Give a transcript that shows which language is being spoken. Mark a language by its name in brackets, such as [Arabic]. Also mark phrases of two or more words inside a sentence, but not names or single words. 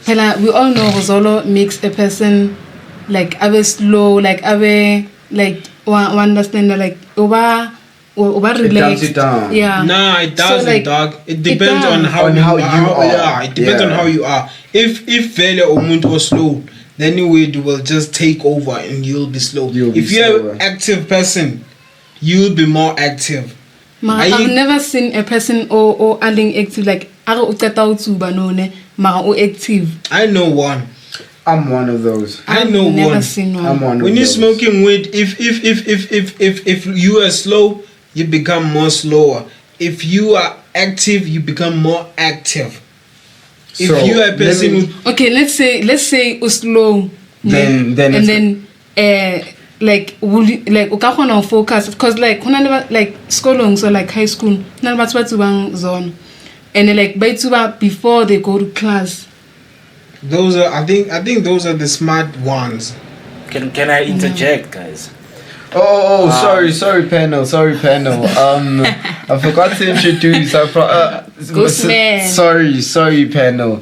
[English] We all know Zolo makes a person like slow, like understand like relaxed. calms you down. Yeah. Nah, it doesn't, So, like, dog. It depends on does. how On you how you are. Yeah, it depends on Yeah. how you are. If [Zulu] vele umuntu [English] was slow, then you will just take over and you'll be slow. You'll be if you're slower. an active person, you'll be more active. I've never seen a person or adding active like [Southern Sotho] ara o qeta ho tsuba none mara o active. [English] I know one. I'm one of those. I I've know never one. seen one. I'm one When of you're those. smoking weed, if you are slow, you become more slower. If you are active, you become more active. If So, you are a person let me- who Okay, let's say o slow. Then and it's- then like will you, like [Southern Sotho] o ka kgona ho [English] focus because like [Southern Sotho] hona le [English] like skolong so like high school [Southern Sotho] hona le batho ba tsubang zona [English] and like [Southern Sotho] ba tsuba [English] before they go to class. those are I think those are the smart ones. Can I interject, guys? Oh, sorry, panel. I forgot to introduce. Ghost man. Sorry, panel.